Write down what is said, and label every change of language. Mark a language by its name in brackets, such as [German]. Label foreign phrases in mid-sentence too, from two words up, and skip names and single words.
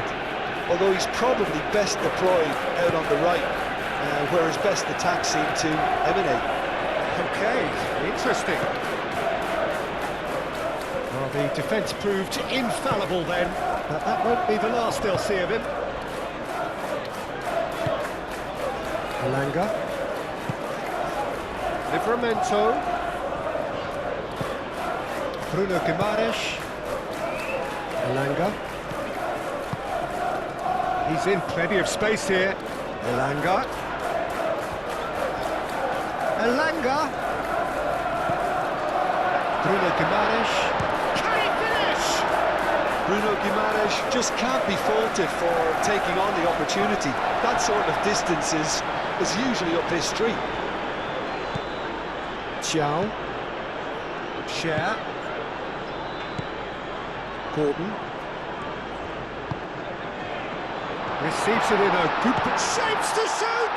[English] Although he's probably best deployed out on the right, where his best attacks seem to emanate. Okay, interesting. Well, the defence proved infallible then, but that won't be the last they'll see of him. Elanga. Livramento. Bruno Guimaraes. Elanga. He's in plenty of space here. Elanga. Elanga. Bruno Guimaraes. Bruno Guimaraes just can't be faulted for taking on the opportunity. That sort of distance is usually up his street. Xiao. Cher. Gordon. Receives it in a good shapes to shoot!